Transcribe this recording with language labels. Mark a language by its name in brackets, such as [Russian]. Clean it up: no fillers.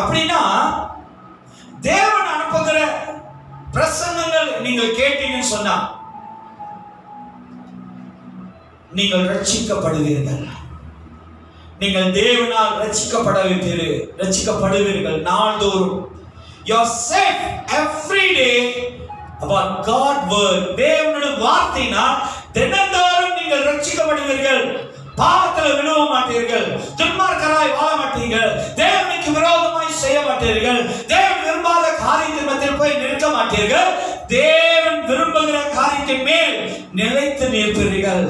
[Tamil] அப்படின்னா தேவன் அனுப்புகிற பிரசங்கங்கள் நீங்கள் கேட்டீங்கன்னு சொன்னா நீங்கள் ரட்சிக்கப்படுவீர்கள். நீங்கள் தேவனால் ரட்சிக்கப்படுவீர்கள் நாள்தோறும். [English] You are saved every day about God word. [Tamil] தேவனுடைய வார்த்தையினால் தினந்தோறும் நீங்கள் ரட்சிக்கப்படுவீர்கள். பாவத்தில் விழுவ மாட்டீர்கள், துன்மார்க்கராய் வாழ மாட்டீர்கள், தேவனுக்கு விரோதமாய் செய்ய மாட்டீர்கள், தேவன் விரும்பாத காரியத்தின் மத்தியில் போய் நிற்க மாட்டீர்கள், தேவன் விரும்புகிற காரியத்தின் மேல் நிலைத்து நிற்பீர்கள்.